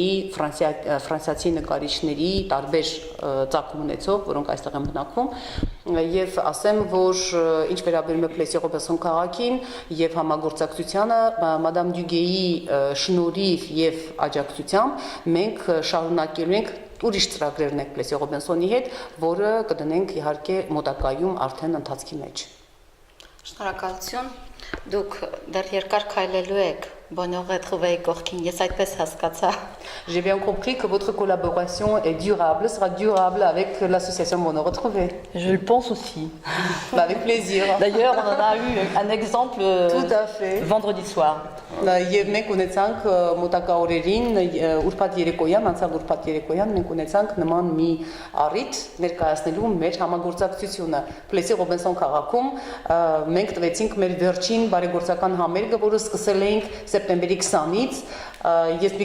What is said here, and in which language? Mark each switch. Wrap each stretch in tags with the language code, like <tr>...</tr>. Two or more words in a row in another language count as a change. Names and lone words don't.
<hy>ֆրանսիացի նկարիչների, տարբեր ծագում ունեցող, որոնք այստեղ են բնակվում, եւ ասեմ, որ ինչ վերաբերում է Plessis Robinson քաղաքին եւ համագործակցությանը, Madame Duguay-ի շնորհիվ եւ աջակցությամբ մենք շարունակելու ենք ուրիշ ծրագրեր ունենք Plessis Robinson-ի հետ, որը կդնենք իհարկե մոտակայում արդեն ընթացքի մեջ։ Շնորհակալություն։ Դուք դեռ երկար քայլելու եք Bonheur retrouvé կողքին, ես այդպես հասկացա։</hy> <fr>J'ai bien compris que votre collaboration est durable, sera durable avec l'association Bonheur retrouvé. Je le pense aussi. Avec plaisir. D'ailleurs, on en a eu un exemple Tout à fait. Vendredi soir.</fr> <hy>Եվ մենք ունեցանք մոտակա օրերին ուրբաթ երեկոյան, անցավ ուրբաթ երեկոյան մենք ունեցանք նման մի առիթ ներկայացնելու մեր համագործակցությունը Plessis Robinson քաղաքում մենք տվեցինք մեր վերջին բարեգործական համերգը, որը սկսել էինք սեպտեմբերի 20-ից, ես</hy>